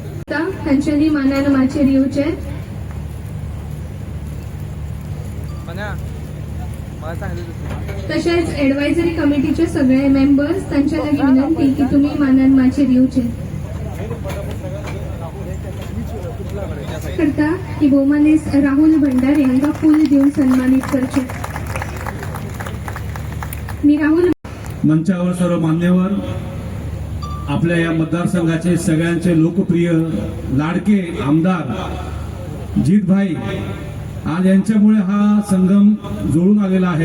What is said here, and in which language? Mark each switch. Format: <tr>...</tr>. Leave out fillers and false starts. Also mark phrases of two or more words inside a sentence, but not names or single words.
<kok>त्यांच्यानी मानानं माचेर येवचे। तसेच</kok> <en>advisory committee</en> <kok>सगळे मेंबर्स त्यांच्या लागीं विनंती की तुम्ही मानान माचेर येवचे। करता की भौमानीस राहुल भंडारे यांना फूल देऊन सन्मानित करचे।</kok> <mr>मी राहुल मंचावर सर्व मान्यवर, आपल्या या मतदारसंघाचे सगळ्यांचे लोकप्रिय लाडके आमदार जितभाई, आज यांच्यामुळे हा संगम जुळून आलेला आहे।</mr>